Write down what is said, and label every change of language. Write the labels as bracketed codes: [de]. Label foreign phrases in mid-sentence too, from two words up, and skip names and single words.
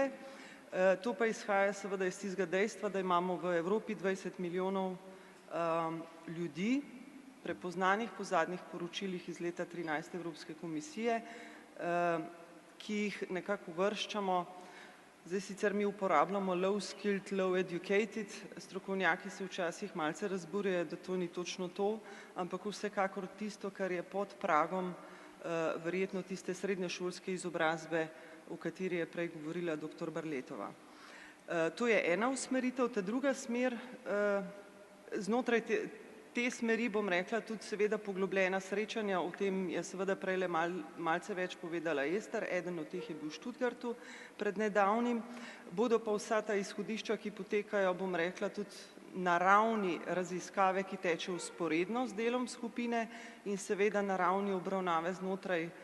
[sl] To pa izhaja seveda iz tistega dejstva, da imamo v Evropi 20 milijonov ljudi, prepoznanih po zadnjih poročilih iz leta 2013 Evropske komisije, ki jih nekako uvrščamo. Zdaj sicer mi uporabljamo [en] low skilled, low educated, [sl] strokovnjaki se včasih malce razburjajo, da to ni točno to, ampak vsekakor tisto, kar je pod pragom verjetno tiste srednješolske izobrazbe, o kateri je prej govorila doktor Barletova. To je ena usmeritev, ta druga smer, znotraj te smeri bom rekla tudi seveda poglobljena srečanja, o tem je seveda prejle malce več povedala Ester, eden od teh je bil v Študgartu pred nedavnim, bodo pa vsa ta izhodišča, ki potekajo, bom rekla, tudi na ravni raziskave, ki teče vzporedno z delom skupine in seveda na ravni obravnave znotraj